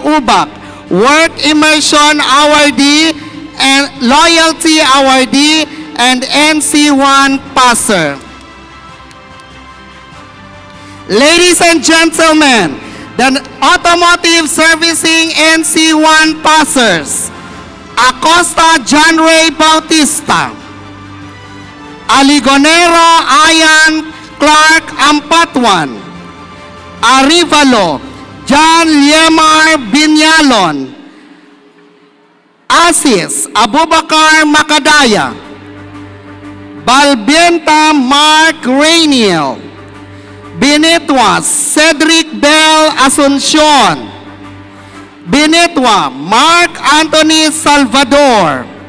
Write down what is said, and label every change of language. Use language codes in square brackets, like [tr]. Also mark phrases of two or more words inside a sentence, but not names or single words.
[en] Ubak, Work Immersion Awardee and Loyalty Awardee and NC1 Passer. Ladies and gentlemen, the Automotive Servicing NC1 Passers: Acosta John Ray Bautista, Aligonero Ayan Clark Ampatuan, Arivalo John Liemar Binyalon, Asis Abubakar Makadaya, Balbienta Mark Rainiel, Binitwa Cedric Bell Asuncion, Binitwa Mark Anthony Salvador,